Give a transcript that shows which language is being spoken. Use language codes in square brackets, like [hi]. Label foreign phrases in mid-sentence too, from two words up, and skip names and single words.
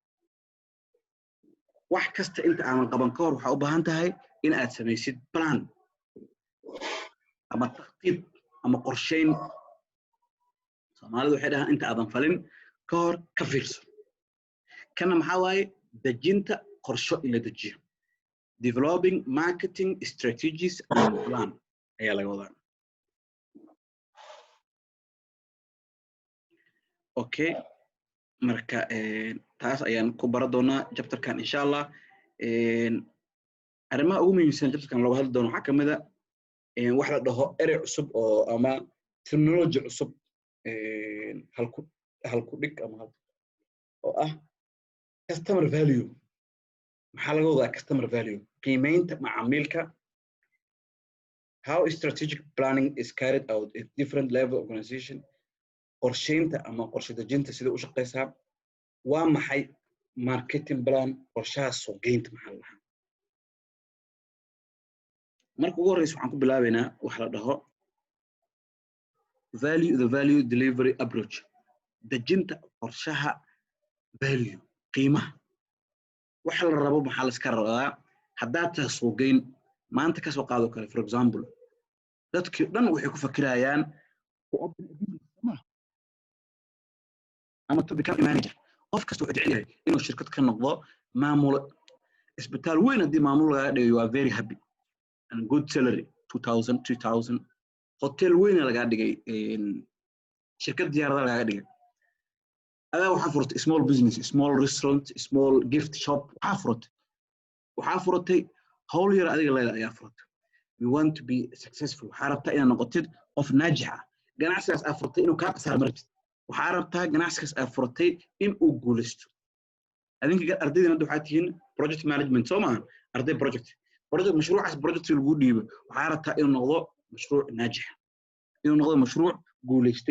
[so] wax kasta inta aadan qaban ka hor waxaa u baahan tahay in aad samaysid plan ama takhطيط ama qorsheyn. Soomaalidu waxay dhahaan inta aadan falin ka hor ka fiirso. kana maxaa waaye dejinta qorsho in la dejiyo. [en] Developing marketing strategies and plan [so] ayaa laga wadaa. Okay, marka taas ayaan ku baran doonaa chapterkan insha Allah. arrimaha ugu muhiimsan chapterkan looga hadli doono waxaa kamid ah wax la dhaho erey cusub oo ama terminology cusub halku dhig ama oo ah [en] customer value. [so] maxaa laga wadaa [en] customer value? [so] qiimeynta macaamilka. [en] How strategic planning is carried out at different level of organization. [so] qorsheynta ama qorshe dejinta sida u shaqeysaa. waa maxay [en] marketing plan? [so] qorshaha suuqgeynta maxaa la dhahaa? marka ugu horeysa waxaan ku bilaabaynaa wax la dhaho [en] the value delivery approach. [so] dejinta qorshaha value, qiimaha. waxa la rabo maxaa la iska rabaa haddaad tahay suuqgeyn maanta ka soo qaado kale. [en] For example, [so] dadkii dhan waxay ku fakirayaan ama [en] to become a manager. [so] qof kasta wuxuu jecel yahay inuu shirkad ka noqdo maamulo. isbitaal weyn haddii maamul laga dhigo [en] you are very happy and good salary [so] 2000 hotel weyn laga dhigay shirkad diyaarada laga dhigay. adaa waxaa furtay [en] small business, small restaurant, small gift shop. [so] waxaa furtay hawl yar adiga leedahay ayaa furtay. [en] you want to be successful. [so] waxaa rabtaa inaad noqotid qof naajix ah. ganacsigaas aad furtay inuu kaa qasaar martid. waxaa rabtaa ganacsigaas aad furtay in uu guulaysto. adinka ardaydan hadda waxaa tihiin [en] project management [so] soo maaha arday project mashruucaas project lagu dhiibo. waxaa rabtaa inuu noqdo mashruuc naajix, inuu noqdo mashruuc guulaystay.